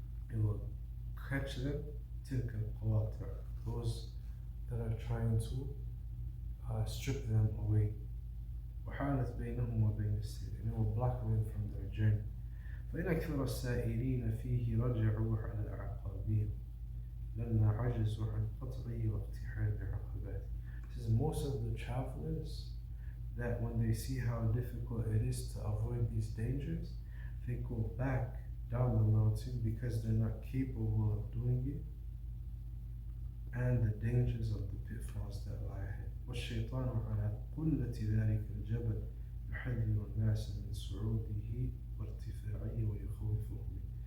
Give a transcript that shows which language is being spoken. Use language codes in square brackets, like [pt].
[en] It will catch them, [ar] تِلْكَ الْقَوَاطِعِ. [en] Those that are trying to strip them away. [ar] وحالت بينهم وبين السير, [en] and it will block them from their journey. [ar] فإن أكثر السائرين فيه رجعوا على أعقابهم لما عجزوا عن قطعه واقتحام عقباته. [en] It says most of the travelers, that when they see how difficult it is to avoid these dangers, they go back down the mountain because they're not capable of doing it, and the dangers of the pitfalls that lie ahead. [ar] والشيطان على قلة ذلك الجبل يحذر الناس من صعوده وارتفاعه ويخوفهم.